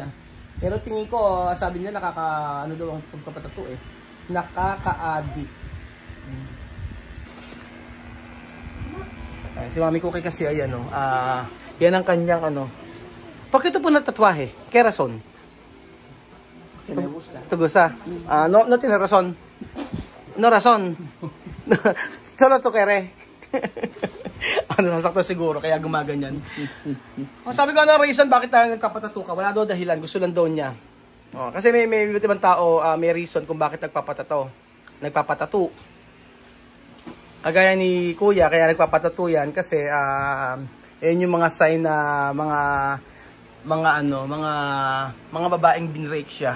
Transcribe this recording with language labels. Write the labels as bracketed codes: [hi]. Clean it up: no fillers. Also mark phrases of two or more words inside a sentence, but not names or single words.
[tl] Pero tingin ko, sabi niya ano daw ang pagpapatato eh. Nakaka-addict. Si Mami Cookie kasi ayan yan ang kanyang Bakit ito po natatwahe? Kaya rason? [es] Que me gusta. ¿Te gusta? No tiene razón. No razón. Solo to kere. [tl] Nasasakto siguro, kaya gumaganyan. Sabi ko, ano reason bakit tayo nagpapatato ka? Wala daw dahilan, gusto lang daw niya. Kasi may ibang tao, may reason kung bakit nagpapatato. Kagaya ni Kuya, kaya nagpapatato yan kasi yun yung mga sign na mga babaeng binrape siya.